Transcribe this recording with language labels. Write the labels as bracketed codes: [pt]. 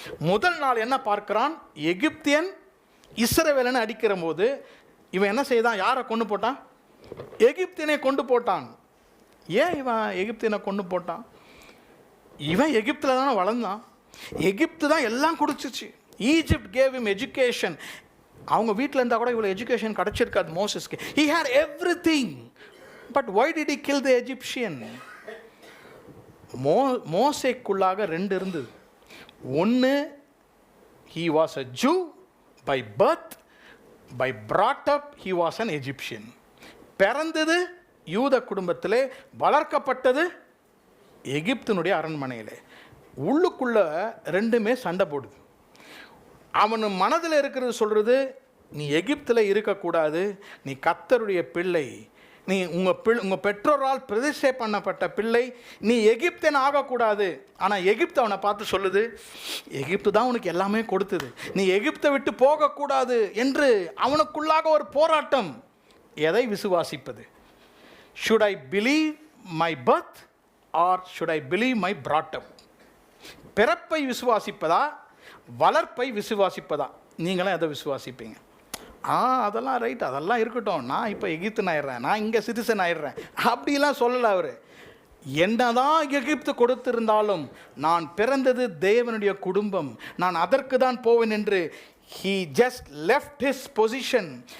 [ta] முதல் நாள் என்ன பார்க்கிறான், எகிப்தியன் இஸ்ரவேலனை அடிக்கிற போது இவன் என்ன செய்தான், யாரை கொண்டு போட்டான்? எகிப்தியனை கொண்டு போட்டான். ஏன் இவன் எகிப்தியனை கொண்டு போட்டான்? இவன் எகிப்தில் தானே வளர்ந்தான், எகிப்து தான் எல்லாம் குடிச்சிச்சு. [en] Egypt gave him education. [ta] அவங்க வீட்டில் இருந்தால் கூட இவ்வளோ education கிடச்சிருக்காது மோசஸ்க்கு. [en] he had everything, but why did he kill the Egyptian? [ta] மோசேக்குள்ளாக 2 இருந்தது. ஒன்று, [en] he was a Jew by birth, by brought up he was an Egyptian. [ta] பிறந்தது யூத குடும்பத்திலே, வளர்க்கப்பட்டது எகிப்தினுடைய அரண்மனையிலே. உள்ளுக்குள்ள 2மே சண்டை போடுது. அவன் மனதில் இருக்கிறது சொல்கிறது, நீ எகிப்தில் இருக்கக்கூடாது, நீ கர்த்தருடைய பிள்ளை, நீ உங்கள் பெற்றோரால் பிரதிஷ்டை பண்ணப்பட்ட பிள்ளை, நீ எகிப்தியன் ஆகக்கூடாது. ஆனால் எகிப்து அவனை பார்த்து சொல்லுது, எகிப்து தான் உனக்கு எல்லாமே கொடுத்தது, நீ எகிப்தை விட்டு போகக்கூடாது என்று அவனுக்குள்ளாக ஒரு போராட்டம். எதை விசுவாசிப்பது? [en] should I believe my birth or should I believe my brought up? [ta] பிறப்பை விசுவாசிப்பதா, வளர்ப்பை விசுவாசிப்பதா? நீங்களும் எதை விசுவாசிப்பீங்க? அதெல்லாம் ரைட், அதெல்லாம் இருக்கட்டும், நான் இப்போ எகிப்தியன் ஆயிடுறேன், நான் இங்கே சிட்டிசன் ஆயிடுறேன் அப்படிலாம் சொல்லலை அவர். என்னதான் எகிப்து கொடுத்திருந்தாலும் நான் பிறந்தது தேவனுடைய குடும்பம், நான் அதற்கு தான் போவேன் என்று [en] he just left his position.